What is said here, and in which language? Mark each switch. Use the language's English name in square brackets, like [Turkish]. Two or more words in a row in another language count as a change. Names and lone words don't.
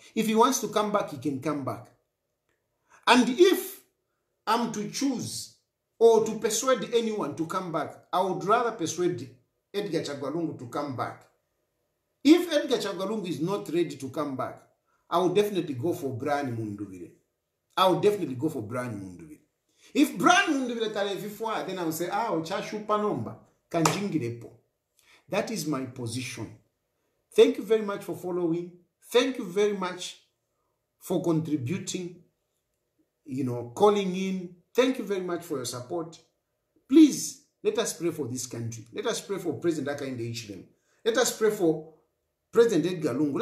[English] If he wants to come back, he can come back. And if I'm to choose or to persuade anyone to come back, I would rather persuade Edgar Chagwa to come back. If Edgar Chagwa is not ready to come back, I would definitely go for Brian Munduvile. If Brian Munduvile talefifwa, then I will say, [Bemba] chashupa nomba, kanjingirepo. [English] That is my position. Thank you very much for following. Thank you very much for contributing, calling in. Thank you very much for your support. Please, let us pray for this country. Let us pray for President Hakainde Hichilema. Let us pray for President Edgar Lungu.